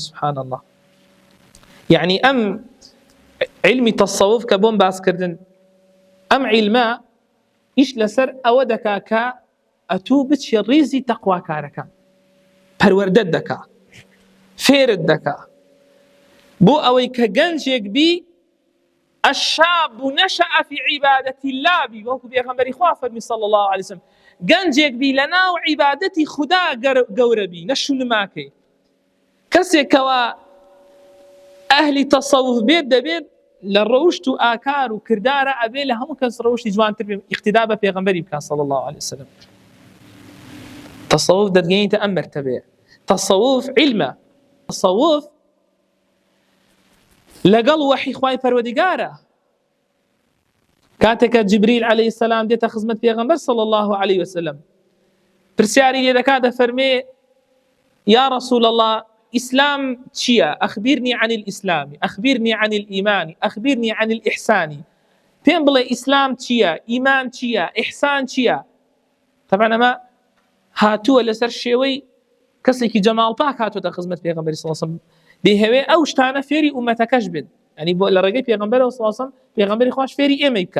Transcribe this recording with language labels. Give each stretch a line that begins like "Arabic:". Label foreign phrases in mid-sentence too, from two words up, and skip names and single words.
Arabic: سبحان الله،
Central Kurdish: یعنی ئەم علمی تەسەووف کە بۆم باسکردن، ئەم عیلمە ئیش لەسەر ئەوە دەکا کە ئەتوو بچی ڕیزی تەقواکارەکان، پەروەردەت دەکا، فێرت دەکا، بۆ ئەوەی کە گەنجێک بی
Arabic: الشاب نشأ في عبادة الله
Central Kurdish: بی، وەکو پێغەمبەری خوا فەرمی
Arabic: صلی الله عليه وسلم،
Central Kurdish: گەنجێک بی لەناو عیبادەتی خوددا گەورە بی، نەشولماکەی. کەسێکەوە ئەهلی تەسەووف بێت دەبێت لە ڕەوشت و ئاکار و کردارە ئەبێ لە هەموو کەس ڕەوشتی جوانتر بێ، ئیقتیدا بە پێغەمبەری بکات
Arabic: صلی الله عليه وسلم.
Central Kurdish: تەسەووف دەتگەیەنێتە ئەم مەرتەبەیە. تەسەووف عیلمە، تەسەووف لەگەڵ وەحی خوای پەروەردگارە. کاتێکە جبریل
Arabic: عەلەیهی السەلام
Central Kurdish: دێتە خزمەت پێغەمبەر
Arabic: صلی الله عليه وسلم،
Central Kurdish: پرسیاری لێ دەکات، دەفەرمێ
Arabic: یا رسول الله
Central Kurdish: ئیسلام چییە؟
Arabic: ئەخبرنی عن الإسلام، ئەخبرنی عن الإيمان، ئەخبرنی عن الإحسان.
Central Kurdish: پێم بڵێ ئیسلام چییە، ئیمان چییە، ئیحسان چییە؟ طبعا ئەمە هاتووە لەسەر شێوەی کەسێکی جەماڵپاک هاتووەتە خزمەت پێغەمبەری
Arabic: صلی الله عليه وسلم،
Central Kurdish: دەیهەوێ ئەو شتانە فێری ئومەتەکەش بێت، ینی بۆ لە ڕێگەی پێغەمبەرەوە
Arabic: صلی الله عليه وسلم
Central Kurdish: پێغەمبەری خوش فێری ئێمەی بکە.